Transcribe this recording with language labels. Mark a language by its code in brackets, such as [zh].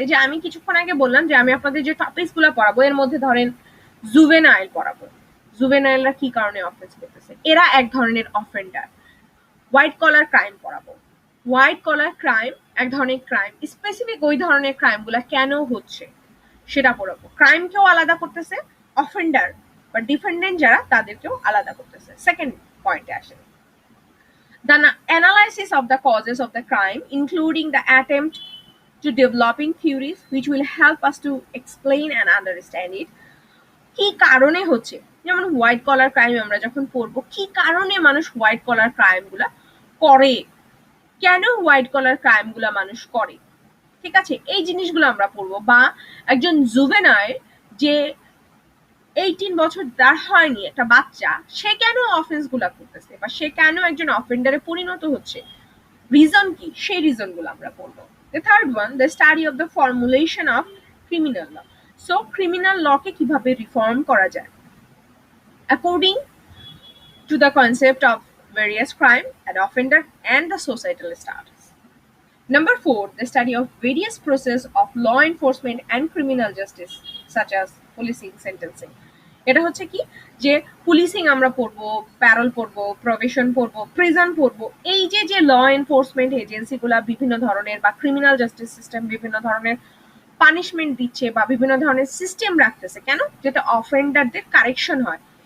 [bn] এই যে আমি কিছুক্ষণ আগে বললাম যে আমি আপনাদের যে টপিকস গুলো পড়াবো এর মধ্যে ধরেন জুভেনাইল পড়াবো, জুভেনাইলরা কি কারণে অফেন্স করতেছে, এরা এক ধরনের অফেন্ডার। হোয়াইট কলার ক্রাইম পড়াবো, হোয়াইট কলার ক্রাইম এক ধরনের ক্রাইম, স্পেসিফিক ওই ধরনের ক্রাইম গুলা কেন হচ্ছে সেটা পড়াবো। ক্রাইমকেও আলাদা করতেছে, অফেন্ডার বা ডিফেন্ডেন্ট যারা তাদেরকেও আলাদা করতেছে। সেকেন্ড পয়েন্টে আসেন, [en] the analysis of the causes of the crime, including the attempt to developing theories which will help us to explain and understand it. [bn] কি কারণে হচ্ছে, যেমন হোয়াইট কলার ক্রাইম আমরা যখন পড়বো, কি কারণে মানুষ হোয়াইট কলার ক্রাইম গুলা করে, কেন হোয়াইট কলার ক্রাইম গুলা মানুষ করে, ঠিক আছে, এই জিনিসগুলো আমরা পড়বো। বা একজন জুভেনাইল যে 18 বছর তার হয়নি, একটা বাচ্চা, সে কেন অফেন্স গুলা করতেছে বা সে কেন একজন অফেন্ডারে পরিণত হচ্ছে, রিজন কি, সেই রিজন গুলো আমরা পড়বো। [en] The third one, the study of the formulation of criminal law. So criminal law [bn] কে কিভাবে রিফর্ম করা যায় [en] according to the concept of various crime and offender and the societal status. Number 4, the study of various process of law enforcement and criminal justice such as policing, sentencing. [bn] এটা হচ্ছে কি, যে policing আমরা পড়বো, parole পড়বো, provision পড়বো, prison পড়বো, এই যে যে ল এনফোর্সমেন্ট এজেন্সিগুলা বিভিন্ন ধরনের বা ক্রিমিনাল জাস্টিস সিস্টেম বিভিন্ন ধরনের পানিশমেন্ট দিচ্ছে বা বিভিন্ন ধরনের সিস্টেম রাখতেছে, কেন, যাতে অফেন্ডারদের কারেকশন হয়।